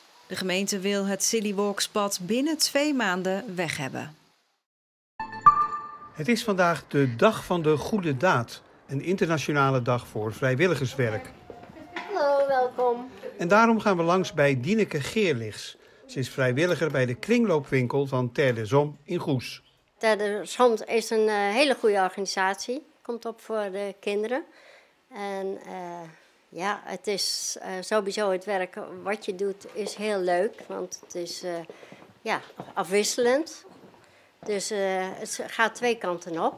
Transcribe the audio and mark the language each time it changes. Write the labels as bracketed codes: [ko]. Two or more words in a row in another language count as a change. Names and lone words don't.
[nl] De gemeente wil het Silly-Walks-pad binnen 2 maanden weg hebben. Het is vandaag de Dag van de Goede Daad. Een internationale dag voor vrijwilligerswerk. Hallo, welkom. En daarom gaan we langs bij Dieneke Geerlichs. Ze is vrijwilliger bij de kringloopwinkel van Terre des Hommes in Goes. Terre des Hommes is een hele goede organisatie. Komt op voor de kinderen. En ja, het is sowieso het werk wat je doet is heel leuk. Want het is ja, afwisselend. Dus het gaat 2 kanten op.